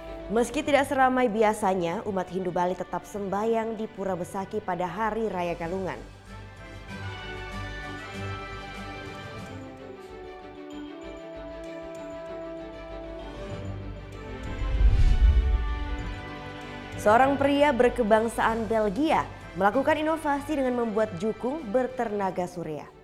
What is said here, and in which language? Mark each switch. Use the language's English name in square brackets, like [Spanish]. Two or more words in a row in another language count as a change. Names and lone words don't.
[Indonesian] Meski tidak seramai biasanya, umat Hindu Bali tetap sembahyang di Pura Besaki pada Hari Raya Galungan. Seorang pria berkebangsaan Belgia melakukan inovasi dengan membuat jukung bertenaga surya.